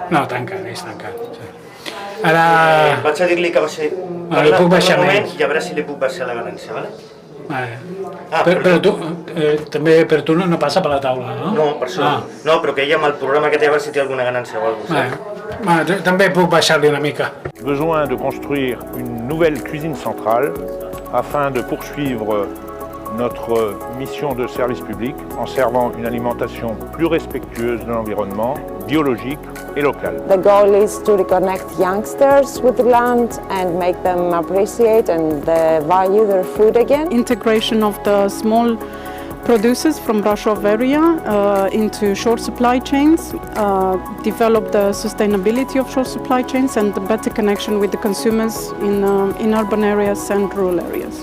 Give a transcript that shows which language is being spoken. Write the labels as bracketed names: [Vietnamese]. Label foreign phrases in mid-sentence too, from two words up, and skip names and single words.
[Catalan] No, tanquen, és tancat. Ara... Vaig a dir-li que va ser... Li puc baixar menys. I a veure si li puc baixar la valència, vale? Però tu, també per tu no passa per la taula, no? No, per això. No, però que ella amb el programa que té a veure si té alguna ganància o alguna cosa. També puc baixar-li una mica. [French] Besoin de construire une nouvelle cuisine centrale afin de poursuivre notre mission de service public en servant une alimentation plus respectueuse de l'environnement, biologique et locale. [English] The goal is to reconnect youngsters with the land and make them appreciate and value their food again. Integration of the small producers from Brasov area into short supply chains, develop the sustainability of short supply chains and the better connection with the consumers in urban areas and rural areas.